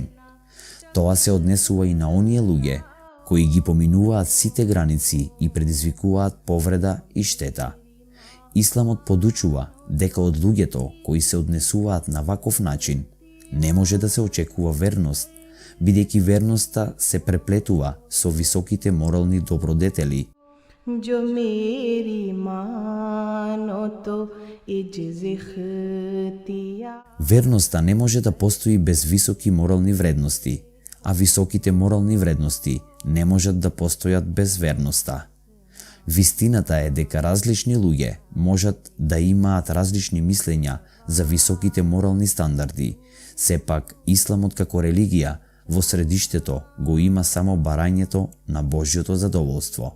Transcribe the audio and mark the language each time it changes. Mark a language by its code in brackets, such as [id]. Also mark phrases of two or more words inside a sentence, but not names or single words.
[mk] Тоа се однесува и на оние луѓе кои ги поминуваат сите граници и предизвикуваат повреда и штета. Исламот подучува дека од луѓето кои се однесуваат на ваков начин не може да се очекува верност, бидејќи верноста се преплетува со високите морални добродетели. [hi] जो मेरी मानो तो इज्ज़ इख्तियार। [mk] Верноста не може да постои без високи морални вредности, а високите морални вредности не можат да постојат без верноста. Вистината е дека различни луѓе можат да имаат различни мислења за високите морални стандарди, сепак Исламот како религија во средиштето го има само барањето на Божјото задоволство.